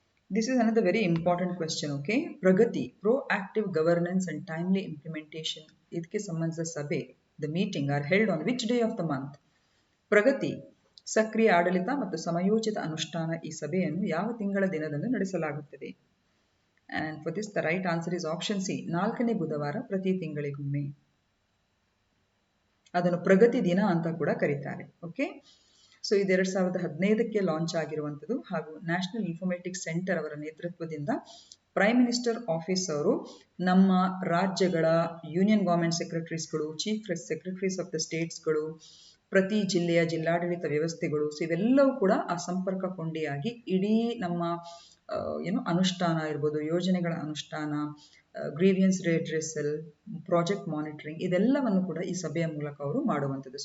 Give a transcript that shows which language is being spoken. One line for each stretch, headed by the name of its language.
English: This is another very important question. Okay, Pragati proactive governance and timely implementation
Kannada: ಇದಕ್ಕೆ ಸಂಬಂಧಿಸಿದ ಸಭೆ,
English: The meeting are held on which day of the month?
Kannada: ಪ್ರಗತಿ ಸಕ್ರಿಯ ಆಡಳಿತ ಮತ್ತು ಸಮಯೋಚಿತ ಅನುಷ್ಠಾನ ಈ ಸಭೆಯನ್ನು ಯಾವ ತಿಂಗಳ ದಿನದಂದು ನಡೆಸಲಾಗುತ್ತದೆ?
English: And for this the right answer is option C,
Kannada: 4ನೇ ಬುಧವಾರ ಪ್ರತಿ ತಿಂಗಳಿಗೊಮ್ಮೆ. ಅದನ್ನು ಪ್ರಗತಿ ದಿನ ಅಂತ ಕೂಡ ಕರೀತಾರೆ. ಓಕೆ, ಸೊ ಇದು 2015ಕ್ಕೆ ಲಾಂಚ್ ಆಗಿರುವಂಥದ್ದು ಹಾಗೂ ನ್ಯಾಷನಲ್ ಇನ್ಫಾರ್ಮೇಟಿಕ್ಸ್ ಸೆಂಟರ್ ಅವರ ನೇತೃತ್ವದಿಂದ ಪ್ರೈಮ್ ಮಿನಿಸ್ಟರ್ ಆಫೀಸ್ ಅವರು ನಮ್ಮ ರಾಜ್ಯಗಳ union government ಸೆಕ್ರೆಟರೀಸ್ಗಳು, chief secretaries of the ಸ್ಟೇಟ್ಸ್ಗಳು, ಪ್ರತಿ ಜಿಲ್ಲೆಯ ಜಿಲ್ಲಾಡಳಿತ ವ್ಯವಸ್ಥೆಗಳು, ಸೊ ಇವೆಲ್ಲವೂ ಕೂಡ ಆ ಸಂಪರ್ಕ ಕೊಂಡಿಯಾಗಿ ಇಡೀ ನಮ್ಮ ಅನುಷ್ಠಾನ ಇರ್ಬೋದು, ಯೋಜನೆಗಳ ಅನುಷ್ಠಾನ, ಗ್ರೀವಿಯನ್ಸ್ ರೆಡ್ರೆಸಲ್, ಪ್ರಾಜೆಕ್ಟ್ ಮಾನಿಟರಿಂಗ್, ಇದೆಲ್ಲವನ್ನು ಕೂಡ ಈ ಸಭೆಯ ಮೂಲಕ ಅವರು ಮಾಡುವಂಥದ್ದು.